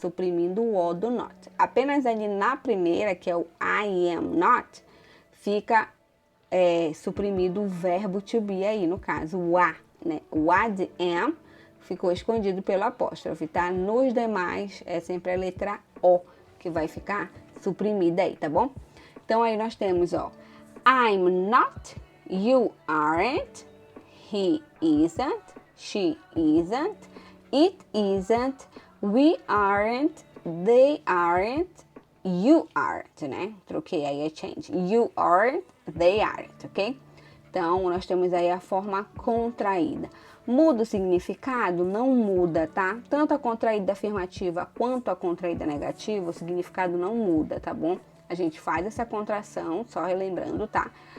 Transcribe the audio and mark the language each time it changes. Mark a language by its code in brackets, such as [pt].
[pt] Suprimindo o O do not. Apenas ali na primeira, que é o [en] I am not, [pt] fica suprimido o verbo to be aí, no caso, o A, né? O A de am ficou escondido pelo apóstrofe, tá? Nos demais, é sempre a letra O que vai ficar suprimida aí, tá bom? Então, aí nós temos, ó, [en] I'm not, you aren't, he isn't, she isn't, it isn't, we aren't, they aren't, you aren't, [pt] né? Troquei aí a [en] change. You aren't, they aren't, ok? [pt] Então, nós temos aí a forma contraída. Muda o significado? Não muda, tá? Tanto a contraída afirmativa quanto a contraída negativa, o significado não muda, tá bom? A gente faz essa contração, só relembrando, tá?